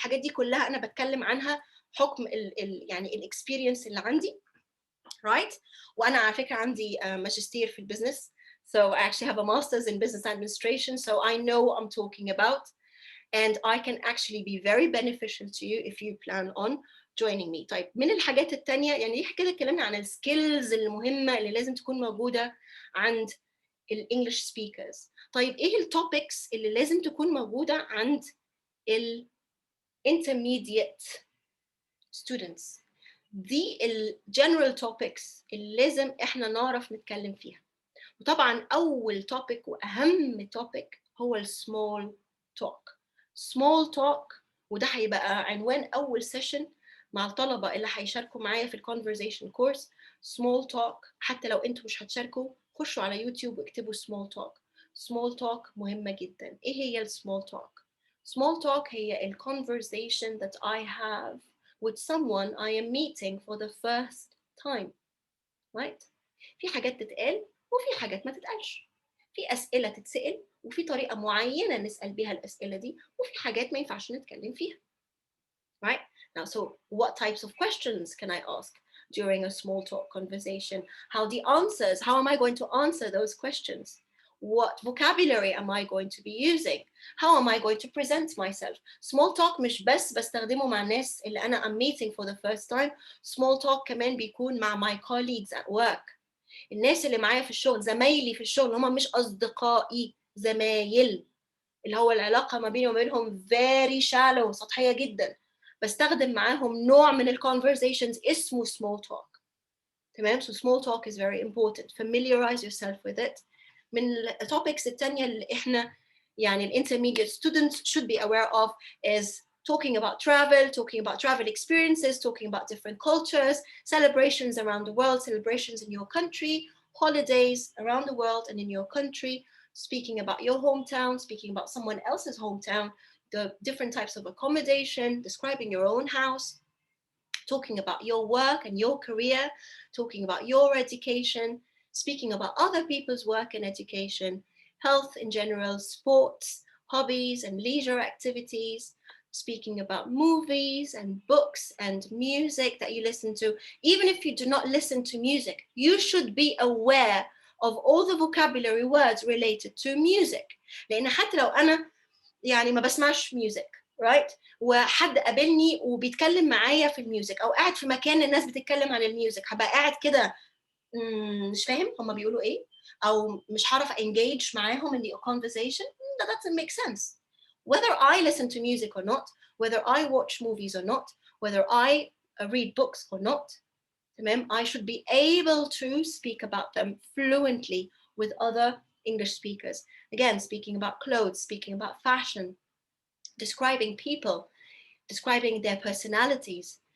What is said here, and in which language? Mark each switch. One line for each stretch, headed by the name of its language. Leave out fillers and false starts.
Arabic: الحاجات دي كلها انا بتكلم عنها حكم يعني الاكسبيرينس اللي عندي,
English: right?
Arabic: وانا على فكره عندي ماجستير في البزنس,
English: so I actually have a master's in business administration, so I know what I'm talking about, and I can actually be very beneficial to you if you plan on joining me.
Arabic: طيب من الحاجات التانية, يعني دي كده اتكلمنا عن السكيلز المهمة اللي لازم تكون موجودة عند الانجليش سبيكرز. طيب ايه التوبكس اللي لازم تكون موجودة عند
English: intermediate students؟
Arabic: دي الجنرال توبكس اللي لازم احنا نعرف نتكلم فيها. وطبعا اول توبك واهم توبك هو السمول توك. small talk, وده هيبقى عنوان اول سيشن مع الطلبه اللي هيشاركوا معايا في الكونفرزيشن كورس. small talk, حتى لو انتوا مش هتشاركوا خشوا على يوتيوب واكتبوا small talk.
English: small talk
Arabic: مهمه جدا. ايه هي
English: small talk؟ small talk هي conversation that I have with someone I am meeting for the first time, right?
Arabic: في حاجات تتقال وفي حاجات ما تتقالش. في أسئلة تتسأل وفي طريقة معينة نسأل بيها الأسئلة دي، وفي حاجات ما ينفعش نتكلم فيها.
English: Right? Now, so what types of questions can I ask during a small talk conversation? How am I going to answer those questions? What vocabulary am I going to be using? How am I going to present myself? Small talk
Arabic: مش بس بستخدمه مع الناس اللي أنا
English: I'm meeting for the first time. Small talk
Arabic: كمان بيكون مع
English: my colleagues at work.
Arabic: الناس اللي معايا في الشغل، زمايلي في الشغل، هم مش أصدقائي، زمايل، اللي هو العلاقة ما بيني وبينهم
English: very shallow،
Arabic: سطحية جدا. بستخدم معاهم نوع من conversations اسمه small talk. تمام؟
English: So small talk is very important. Familiarize yourself with it.
Arabic: من التوبكس التانية اللي احنا يعني
English: intermediate students should be aware of is talking about travel experiences, talking about different cultures, celebrations around the world, celebrations in your country, holidays around the world and in your country, speaking about your hometown, speaking about someone else's hometown, the different types of accommodation, describing your own house, talking about your work and your career, talking about your education, speaking about other people's work and education, health in general, sports, hobbies and leisure activities, speaking about movies and books and music that you listen to. Even if you do not listen to music, you should be aware of all the vocabulary words related to music.
Arabic: لأن حتى لو أنا يعني ما بسمعش
English: music, right?
Arabic: وحد قابلني وبيتكلم معايا في الميوزك، او قاعد في مكان الناس بتتكلم عن الميوزك، هبقى قاعد كده مش فاهم هم بيقولوا ايه، او مش هعرف
English: engage
Arabic: معاهم
English: in the conversation. That doesn't make sense. Whether I listen to music or not, whether I watch movies or not, whether I read books or not,
Arabic: تمام,
English: I should be able to speak about them fluently with other English speakers. Again, speaking about clothes, speaking about fashion, describing people, describing their personalities.